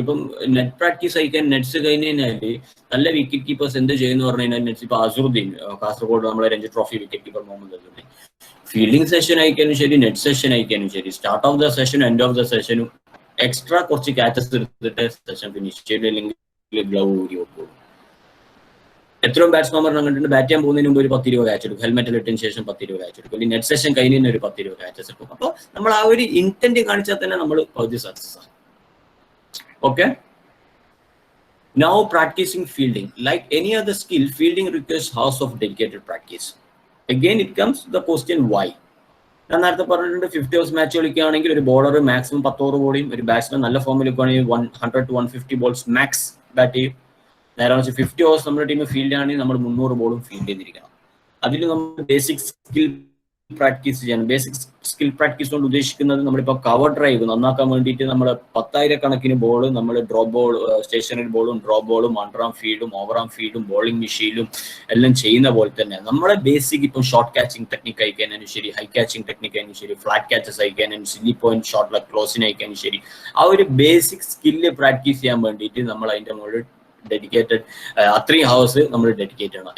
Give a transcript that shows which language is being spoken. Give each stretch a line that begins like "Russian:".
Malayalam: ഇപ്പം net practice അയക്കാൻ nets കഴിഞ്ഞാല് നല്ല വിക്കറ്റ് കീപ്പേഴ്സ് എന്ത് ചെയ്യുന്ന പറഞ്ഞു കഴിഞ്ഞാൽ നെറ്റ്സ് ഇപ്പൊ അസറുദ്ദീൻ കാസർഗോഡ് നമ്മളെ Ranji trophy wicket keeper Muhammad Azharuddin fielding session അയക്കാനും ശരി, നെറ്റ് സെഷൻ അയക്കാനും ശരി, start of the സെഷനും end of the സെഷനും extra കുറച്ച് ക്യാച്ചസ് എടുത്തിട്ട് സെഷൻ ഫിനിഷ് ചെയ്തില്ലെങ്കിൽ ഗ്ലൗ ഊരി വെക്കും. എത്രയും ബാറ്റ്സ്മാൻ കണ്ടിട്ടുണ്ട് ബാറ്റ് ചെയ്യാൻ പോകുന്നതിന് മുമ്പ് ഒരു 10-20 ക്യാച്ച് എടുക്കും, ഹെൽമെറ്റിൽ ഇട്ടതിന് ശേഷം 10-20 ക്യാച്ച് എടുക്കും, അല്ലെങ്കിൽ നെറ്റ് സെഷൻ കഴിഞ്ഞ ഒരു 10-20 ക്യാച്ചസ് എടുക്കും. അപ്പോൾ നമ്മൾ ആ ഒരു ഇന്റന്റ് കാണിച്ചാൽ തന്നെ നമ്മൾ പകുതി സക്സസ് ആണ്. Okay.
English: Now practicing fielding. Like any other skill, fielding requires hours of dedicated practice. Again, it comes to the question why.
Malayalam: ഞാൻ നേരത്തെ പറഞ്ഞിട്ടുണ്ട് 50 ഓവേഴ്സ് മാച്ച് കളിക്കുകയാണെങ്കിൽ ഒരു ബോളർ മാക്സിമം 10 ഓവർ ബോളിയും ഒരു ബാറ്റ്സ്മാൻ നല്ല ഫോമിൽ ആണെങ്കിൽ 100 to 150 ബോൾസ് മാക്സ് ബാറ്റ് ചെയ്യും. നേരെ വെച്ച് 50 ഓവേഴ്സ് നമ്മുടെ ടീം ഫീൽഡ് ആണെങ്കിൽ നമ്മൾ 300 ബോളും ഫീൽഡ് ചെയ്തിരിക്കണം. അതിൽ നമ്മൾ ബേസിക് സ്കിൽ പ്രാക്ടീസ് ചെയ്യണം. ബേസിക് സ്കിൽ പ്രാക്ടീസ് കൊണ്ട് ഉദ്ദേശിക്കുന്നത് നമ്മളിപ്പോൾ കവർ ഡ്രൈവ് നന്നാക്കാൻ വേണ്ടിയിട്ട് നമ്മൾ 10,000 ബോൾ നമ്മൾ ഡ്രോപ്പ് ബോൾ, സ്റ്റേഷനറി ബോളും ഡ്രോപ്പ് ബോളും അണ്ടർആം ഫീൽഡും ഓവറാം ഫീൽഡും ബോളിംഗ് മെഷീനും എല്ലാം ചെയ്യുന്ന പോലെ തന്നെ നമ്മളെ ബേസിക് ഇപ്പം ഷോർട്ട് ക്യാച്ചിങ് ടെക്നിക്ക് അയക്കാനും ശരി, ഹൈ ക്യാച്ചിങ് ടെക്നിക്ക് ആയാലും ശരി, ഫ്ലാറ്റ് ക്യാച്ചസ് അയക്കാനും സില്ലി പോയിന്റ് ഷോട്ട് ക്ലോസിന് അയക്കാനും ശരി, ആ ഒരു ബേസിക് സ്കില്ല് പ്രാക്ടീസ് ചെയ്യാൻ വേണ്ടിയിട്ട് നമ്മൾ അതിൻ്റെ മുകളിൽ ഡെഡിക്കേറ്റഡ് 3 ഹവേഴ്സ് നമ്മൾ ഡെഡിക്കേറ്റ് ചെയ്യണം.